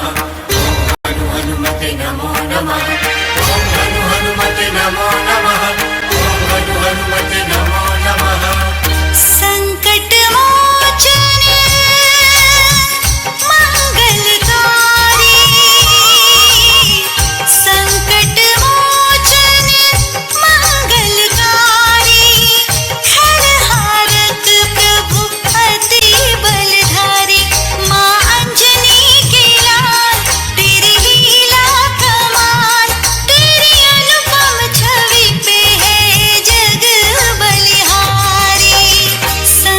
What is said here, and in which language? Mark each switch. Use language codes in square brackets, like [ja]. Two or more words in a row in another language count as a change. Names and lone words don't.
[sa] ओम हनुमते नमो नमः, ओम हनुमते नमो नमः, ओम हनुमते नमो नमः। [hi] संकट मोचन मंगलकारी, संकट मोचन मंगलकारी, खड़हारत प्रभु अति बलधारी। माँ अंजनी के लाल तेरी लीला कमाल, तेरी अनुपम छवि पे है जग बलिहारी।